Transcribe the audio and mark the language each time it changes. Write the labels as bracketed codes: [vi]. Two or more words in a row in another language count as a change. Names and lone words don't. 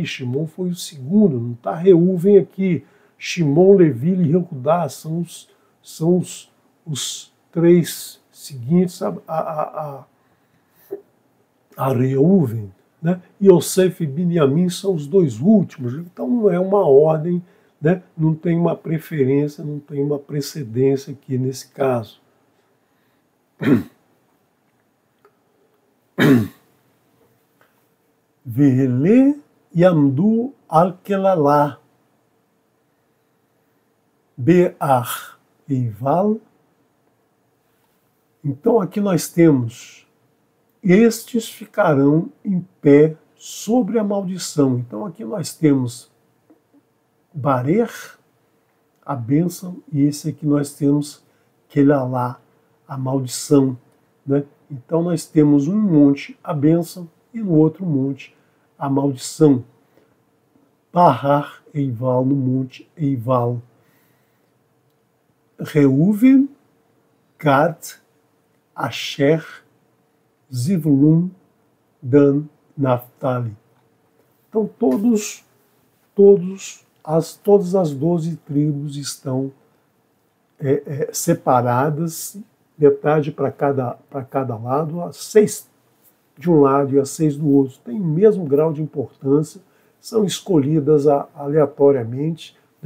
[pt] Shimon foi o segundo, não está Reuven aqui. Shimon, Levi e Yehudá são os 3 seguintes a Reuven, né? Yosef e Biniamim são os 2 últimos. Então não é uma ordem, né? Não tem uma preferência, não tem uma precedência aqui nesse caso. [he] Ve'ele yamdu al-kelalá be'ar eival. [pt] Então aqui nós temos, estes ficarão em pé sobre a maldição. Então aqui nós temos Barer, a bênção, e esse aqui nós temos Kelalá, a maldição, né? Então nós temos um monte, a bênção, e no outro monte, a maldição. [he] Bahar Eival, [pt] no monte Eival. Reuven, Gad, Asher, Zivulun, Dan, Naphtali. Então todas as 12 tribos estão separadas, metade para cada lado, as 6 de um lado e as 6 do outro. Tem o mesmo grau de importância, são escolhidas aleatoriamente, né?